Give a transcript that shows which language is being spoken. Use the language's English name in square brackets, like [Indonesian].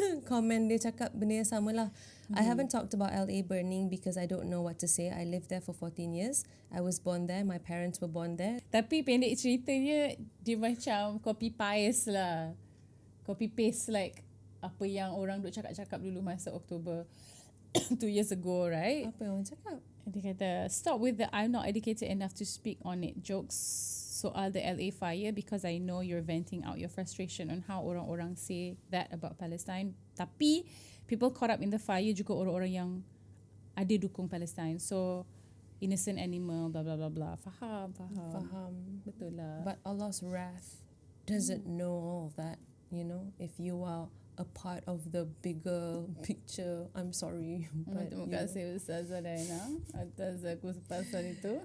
[Malay] komen dia cakap benda yang sama lah. [English] I haven't talked about LA burning because I don't know what to say. I lived there for 14 years. I was born there. My parents were born there. [Malay] Tapi pendek ceritanya, dia macam copy paste lah. [English] Copy paste like [Malay] apa yang orang duk cakap-cakap dulu masa Oktober [English] 2 years ago, right? [Malay] Apa yang orang cakap? Dia kata, [English] stop with the I'm not educated enough to speak on it jokes [Malay] soal [English] the LA fire because I know you're venting out your frustration on how [Malay] orang-orang [English] say that about Palestine. [Malay] Tapi [English] people caught up in the fire [Malay] juga orang-orang yang ada dukung Palestine. [English] So innocent animal, blah blah blah blah. [Malay] Faham. Betul lah. [English] But Allah's wrath doesn't know all of that. You know, if you are a part of the bigger picture, I'm sorry. But [Malay] Terima kasih Ustazah Diana atas aku pasal itu.